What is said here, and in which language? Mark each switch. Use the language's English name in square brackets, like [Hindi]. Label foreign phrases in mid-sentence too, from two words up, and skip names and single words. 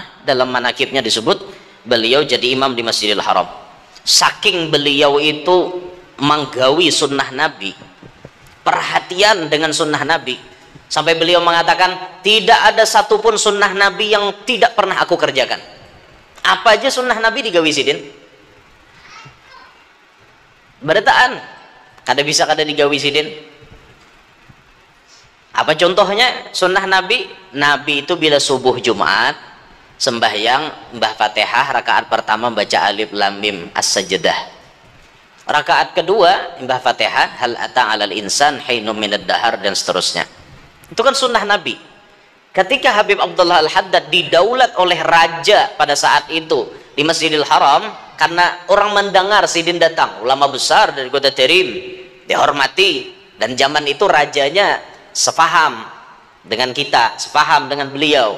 [Indonesian] Pernah dalam manakibnya disebut beliau jadi imam di Masjidil Haram. Saking beliau itu menggawi sunnah Nabi, perhatian dengan sunnah Nabi, sampai beliau mengatakan tidak ada satupun sunnah Nabi yang tidak pernah aku kerjakan. [Banjar] Apa aja sunnah Nabi digawi sidin? Berataan kada bisa kada digawi sidin. [Indonesian] Apa contohnya sunnah Nabi? Nabi itu bila subuh Jumat sembahyang mbah Fatihah, rakaat pertama baca [Arabic] alif lam mim as-sajdah, [Indonesian] rakaat kedua mbah Fatihah [Arabic] hal ata 'alal insan hinum minad dahar, [Indonesian] dan seterusnya. Itu kan sunnah Nabi. Ketika Habib Abdullah Al-Haddad didaulat oleh raja pada saat itu di Masjidil Haram, karena orang mendengar sidin datang, ulama besar dari kota Terim, dihormati, dan zaman itu rajanya sefaham dengan kita, sefaham dengan beliau.